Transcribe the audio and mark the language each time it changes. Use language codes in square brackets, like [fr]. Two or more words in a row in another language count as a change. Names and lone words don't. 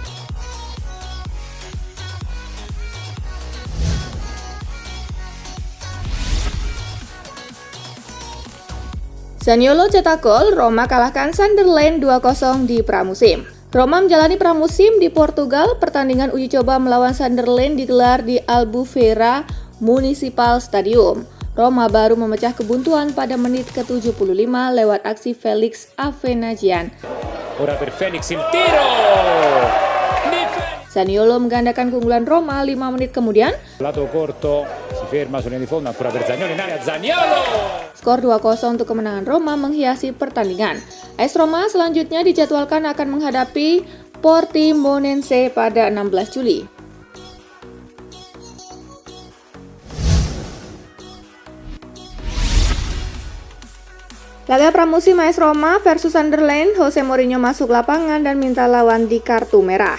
[id] Zaniolo cetak gol, Roma kalahkan Sunderland 2-0 di pramusim. Roma menjalani pramusim di Portugal. Pertandingan uji coba melawan Sunderland digelar di Albufeira Municipal Stadium. Roma baru memecah kebuntuan pada menit ke-75 lewat aksi Felix Avenagian. [it] Ora per Felix il tiro! [id] Zaniolo menggandakan keunggulan Roma 5 menit kemudian. [it] Lato corto, si ferma sulla linea di fondo, ancora per Zaniolo in area, Zaniolo! [id] Skor 2-0 untuk kemenangan Roma menghiasi pertandingan. AS Roma selanjutnya dijadwalkan akan menghadapi Portimonense pada 16 Juli. Laga pramusim AS Roma versus Sunderland, Jose Mourinho masuk lapangan dan minta lawan di kartu merah.